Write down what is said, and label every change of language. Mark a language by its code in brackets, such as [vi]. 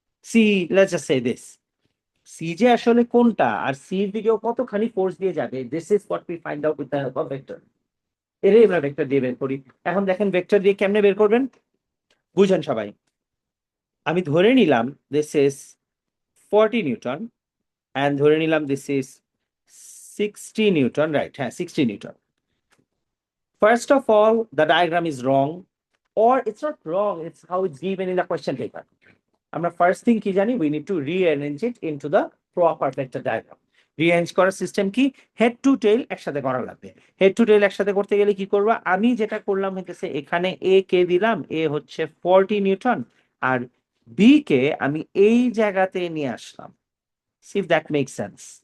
[en] see, let's just say this, [bn] C যে আসলে কোনটা, আর সি এর দিকেও কতখানি ফোর্স দিয়ে যাবে, [en] This is what we find out with the help of vector. [bn] এটাই আমরা ভেক্টর দিয়ে বের করি। এখন দেখেন ভেক্টর দিয়ে কেমনে বের করবেন, বুঝেন সবাই। আমি ধরে নিলাম [en] this is 40 newton, and [bn] ধরে নিলাম [en] This is 60 newton, right, হ্যাঁ 60 newton. First of all, the diagram is wrong, or it's not wrong, it's how it's given in the question paper. [bn] আমরা ফার্স্ট থিং কি জানি, [en] We need to rearrange it into the proper vector diagram. [bn] Rearrange করার system কি, head to tail একসাথে করা লাগবে। Head to tail একসাথে করতে গেলে কি করবো, আমি যেটা করলাম হইতেছে, এখানে এ কে দিলাম, এ হচ্ছে 40 নিউটন, আর বি কে আমি এই জায়গাতে নিয়ে আসলাম। [en] See if that make sense.